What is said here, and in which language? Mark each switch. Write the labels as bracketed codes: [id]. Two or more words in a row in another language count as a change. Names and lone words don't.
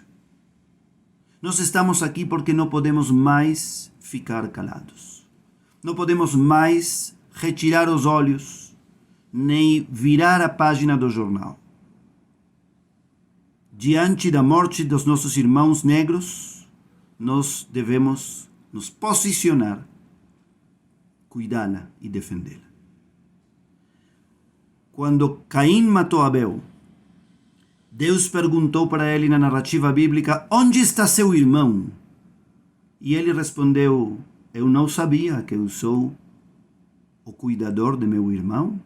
[pt] Nós estamos aqui porque não podemos mais ficar calados. Não podemos mais retirar os olhos, nem virar a página do jornal. Diante da morte dos nossos irmãos negros, nós devemos nos posicionar, cuidá-la e defendê-la. Quando Caim matou Abel, Deus perguntou para ele na narrativa bíblica: onde está seu irmão? E ele respondeu: eu não sabia que eu sou o cuidador de meu irmão?